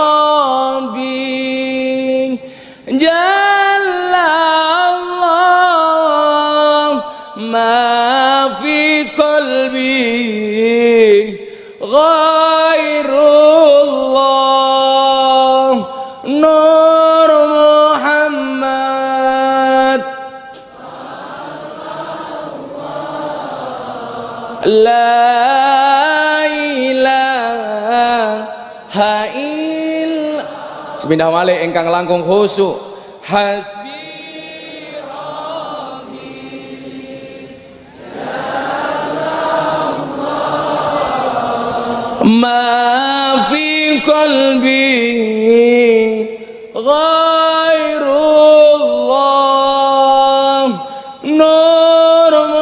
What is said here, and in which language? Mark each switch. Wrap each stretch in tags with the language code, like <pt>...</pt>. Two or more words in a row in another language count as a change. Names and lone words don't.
<ar>ربي جل الله ما في قلبي غير الله نور محمد لا إله إلا الله</ar> <jv>Sepindah malih ingkang langkung khusyuk</jv> <ar>حسبي ربي جل الله ما في قلبي غير الله نور</ar>